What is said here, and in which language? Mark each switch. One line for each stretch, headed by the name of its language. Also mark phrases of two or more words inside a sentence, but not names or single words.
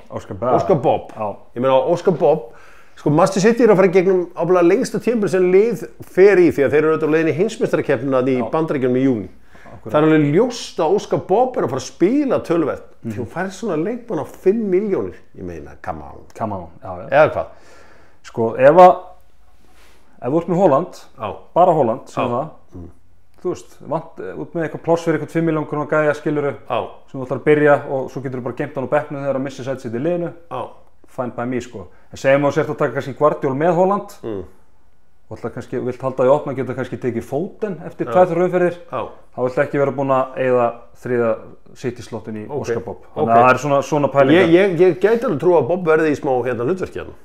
Icelandic: Oscar Bob. Ég meina Oscar Bob, Manchester City er að fara gegnum ábúinlega lengsta tímabil sem lið fer í því að þeir eru auðvitað á leiðinni í heimsmeistarakeppnina í Bandaríkjunum í júní. Það er alveg ljóst að Oscar Bob er að fara að spila töluvert því hún fær svona leikmann á 5 milljónir. Ég meina,
English: come on.
Icelandic: Eða hvað? Sko, ef þú ert með Haaland, bara Haaland, sem það, þú veist, út með eitthvað pláss fyrir eitthvað 5 milljón króna gæja skiluru sem þú ætlar að byrja og svo getur þú bara geimt hann á bekknum þegar að missa sæti sitt í liðinu.
English: Fine by me
Icelandic: sko. En segjum að þú sért að taka kannski Guardiol með Haaland og ætlar kannski, vilt halda því opna, getur kannski tekið Foden eftir 2-3 umferðir. Þá vilt ekki vera búin að eyða 3. City-slottin í Óskar Bob. Þannig að það er svona pælingar. Ég gæti alveg trú að Bob verði í smá hlutverki hérna.